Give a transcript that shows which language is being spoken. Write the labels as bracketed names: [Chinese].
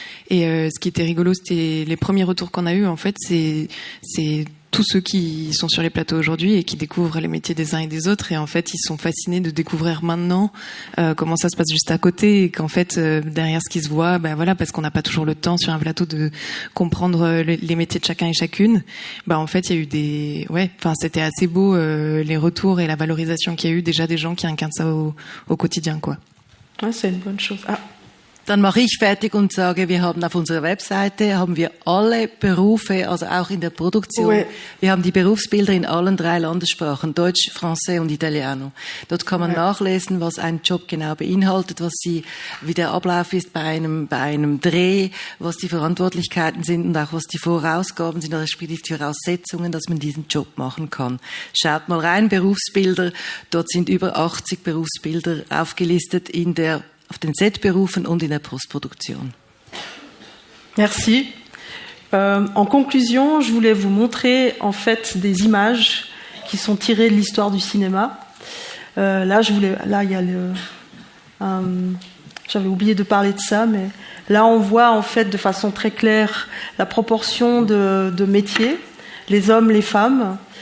[French] Et ce qui était rigolo, c'était les premiers retours qu'on a eus. En fait, c'est tous ceux qui sont sur les plateaux aujourd'hui et qui découvrent les métiers des uns et des autres, et en fait ils sont fascinés de découvrir maintenant comment ça se passe juste à côté, et qu'en fait derrière ce qui se voit, voilà, parce qu'on n'a pas toujours le temps sur un plateau de comprendre les métiers de chacun et chacune, en fait il y a eu c'était assez beau les retours et la valorisation qu'il y a eu déjà des gens qui incarnent ça au quotidien, quoi. Ouais, c'est une bonne chose. [German] Dann mache ich fertig und sage, wir haben auf unserer Webseite alle Berufe, also auch in der Produktion. Ouais. Wir haben die Berufsbilder in allen 3 Landessprachen, Deutsch, Français und Italiano. Dort kann man nachlesen, was ein Job genau beinhaltet, wie der Ablauf ist bei einem Dreh, was die Verantwortlichkeiten sind und auch was die Vorausgaben sind, respektive die Voraussetzungen, dass man diesen Job machen kann. Schaut mal rein, Berufsbilder. Dort sind über 80 Berufsbilder aufgelistet auf den Set-Berufen und in der Postproduktion. [French] Merci. En conclusion, je voulais vous montrer en fait des images qui sont tirées de l'histoire du cinéma. Là, il y a j'avais oublié de parler de ça, mais là, on voit en fait de façon très claire la proportion de métiers, les hommes, les femmes.